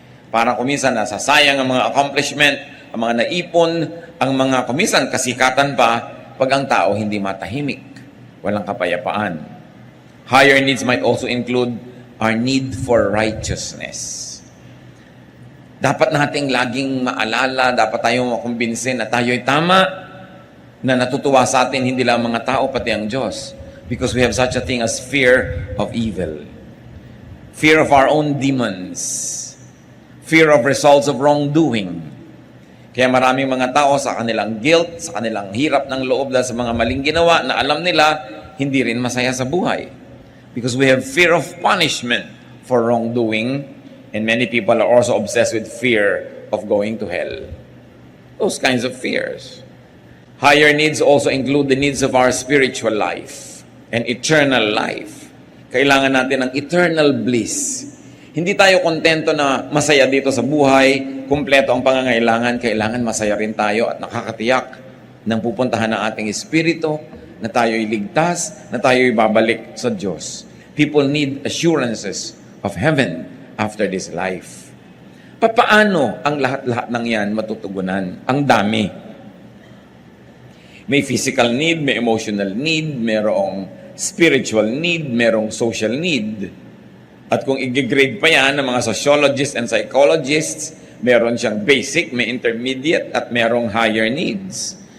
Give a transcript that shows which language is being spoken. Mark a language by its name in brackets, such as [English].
[Filipino] Parang kuminsan nasasayang ang mga accomplishment, ang mga naipon, ang mga kuminsan kasikatan pa, pag ang tao hindi matahimik, walang kapayapaan. [English] Higher needs might also include our need for righteousness. [Filipino] Dapat nating laging maalala, dapat tayong makumbinsin na tayo'y tama, na natutuwa sa atin hindi lang mga tao, pati ang Diyos. [English] Because we have such a thing as fear of evil. Fear of our own demons. Fear of results of wrongdoing. [Filipino] Kaya maraming mga tao sa kanilang guilt, sa kanilang hirap ng loob dahil sa mga maling ginawa na alam nila, hindi rin masaya sa buhay. [English] Because we have fear of punishment for wrongdoing, and many people are also obsessed with fear of going to hell. Those kinds of fears. Higher needs also include the needs of our spiritual life and eternal life. [Filipino] Kailangan natin ng eternal bliss. Hindi tayo kontento na masaya dito sa buhay, kumpleto ang pangangailangan, kailangan masaya rin tayo at nakakatiyak ng pupuntahan ng ating espiritu, na tayo'y ligtas, na tayo'y babalik sa Diyos. [English] People need assurances of heaven after this life. [Filipino] Papaano ang lahat-lahat ng yan matutugunan? Ang dami. May physical need, may emotional need, merong spiritual need, merong social need. At kung i-grade pa yan ng mga [English] sociologists and psychologists, [Filipino] meron siyang basic, may intermediate, at merong higher needs.